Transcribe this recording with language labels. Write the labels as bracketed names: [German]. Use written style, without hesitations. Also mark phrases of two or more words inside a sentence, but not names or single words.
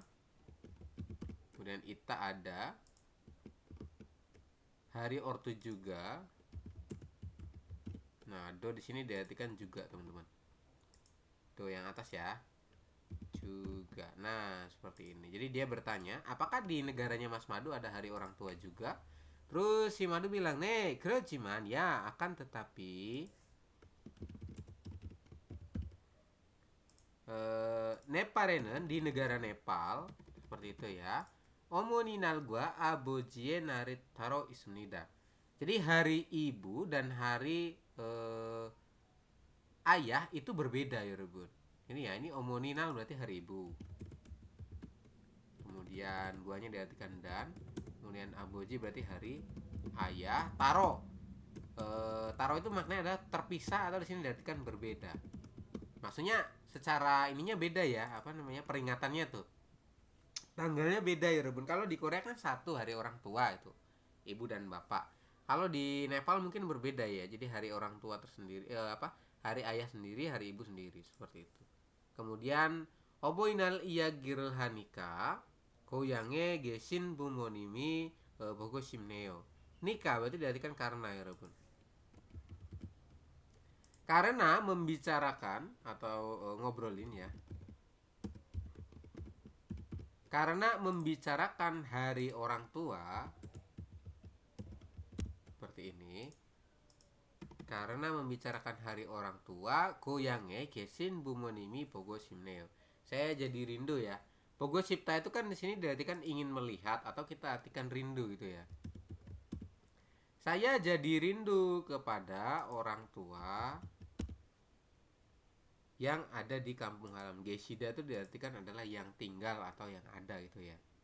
[Indonesian] Kemudian ita ada. Hari ortu juga. Nah, do di sini diartikan juga, teman-teman. Tuh yang atas ya. Juga. Nah, seperti ini. Jadi dia bertanya, apakah di negaranya Mas Madu ada hari orang tua juga? Terus si Madu bilang, [Korean] "네, 그렇지만 [Indonesian] ya, akan tetapi Nepal에는 di negara Nepal seperti itu ya. [Korean] 어머니 날과 아버지의 날이 따로 있습니다." [Indonesian] Jadi hari ibu dan hari ayah itu berbeda ya, Rebun. Ini ya, ini omoninal berarti hari ibu. Kemudian guanya diartikan dan. Kemudian aboji berarti hari ayah. Taro. Taro itu maknanya adalah terpisah atau di sini diartikan berbeda. Maksudnya secara ininya beda ya, apa namanya, peringatannya tuh. Tanggalnya beda ya, Rebun. Kalau di Korea kan satu hari orang tua itu, ibu dan bapak. Kalau di Nepal mungkin berbeda ya. Jadi hari orang tua tersendiri hari ayah sendiri, hari ibu sendiri, seperti itu. Kemudian [Korean] 어버이날 이야기를 하니까 고향에 계신 부모님이 보고 싶네요. [Indonesian] Nika berarti diartikan karena ya, Rebun. Karena membicarakan atau ngobrolin ya. Karena membicarakan hari orang tua seperti ini. Karena membicarakan hari orang tua, [Korean] 고향에 계신 부모님이 보고 싶네요. [Indonesian] Saya jadi rindu ya. [Korean] 보고 싶다 [Indonesian] itu kan di sini diartikan ingin melihat atau kita artikan rindu gitu ya. Saya jadi rindu kepada orang tua yang ada di kampung halaman. Gesida itu diartikan adalah yang tinggal atau yang ada gitu ya.